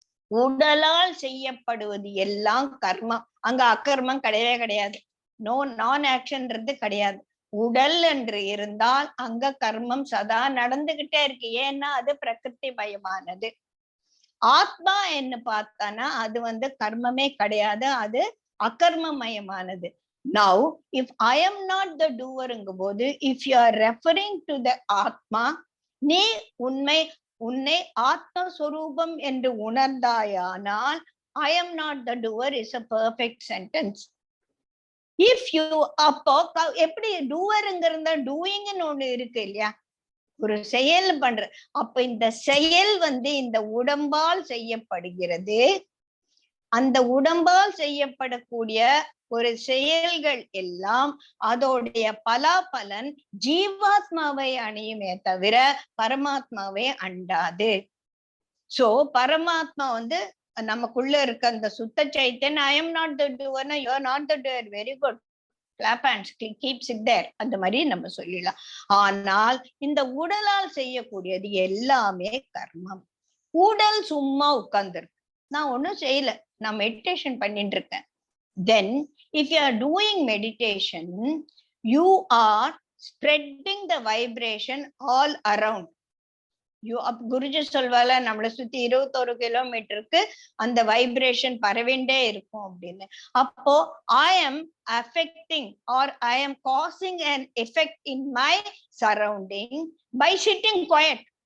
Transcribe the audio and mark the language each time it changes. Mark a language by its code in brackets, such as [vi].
[ta] உடலால் செய்யப்படுவது எல்லாம் கர்மம். அங்க அக்கர்மம் கிடையவே கிடையாது. நான் ஆக்ஷன்றது கிடையாது. உடல் என்று இருந்தால் அங்க கர்மம் சதா நடந்துகிட்டே இருக்கு. ஏன்னா அது பிரகிருதி மயமானது. ஆத்மா என்ன பார்த்தானா அது கர்மமே கிடையாது, அது அகர்மமயமானது. [en] Now, if I am not the doer போது, if you are referring to the atma, [ta] நீ உன்னை ஆத்மஸ்வரூபம் என்று உணர்ந்தாயானால் [en] I am not the doer is a perfect sentence. If you [ta] அப்போ எப்படி டூவருங்கிறத டூயிங்னு ஒண்ணு இருக்கு இல்லையா? ஒரு செயல் பண்ற. அப்ப இந்த செயல் இந்த உடம்பால் செய்யப்படுகிறது. அந்த உடம்பால் செய்யப்படக்கூடிய ஒரு செயல்கள் எல்லாம் அதோடைய பலாபலன் ஜீவாத்மாவை அணியுமே தவிர பரமாத்மாவை அண்டாது. [en] so [ta] பரமாத்மா நமக்குள்ள இருக்க அந்த சுத்த சைத்தன் [en] I am not the டூவர்னா you are not the doer, very good, clap hands, keeps it there, [ta] அந்த மாதிரி நம்ம சொல்லிடலாம். ஆனால் இந்த உடலால் செய்யக்கூடியது எல்லாமே கர்மம். உடல் சும்மா உட்கார்ந்துருக்கு, நான் ஒன்னும் செய்யல, நான் மெடிடேஷன் பண்ணிட்டு இருக்கேன். [en] Then if you are doing meditation, you are spreading the vibration all around. [ta] Guruji சொல்வால நம்மளை சுத்தி 21 கிலோமீட்டருக்கு அந்த வைப்ரேஷன் பரவிண்டே இருக்கும் அப்படின்னு. அப்போ [en] I am affecting or I am causing an effect in my surrounding by sitting quiet.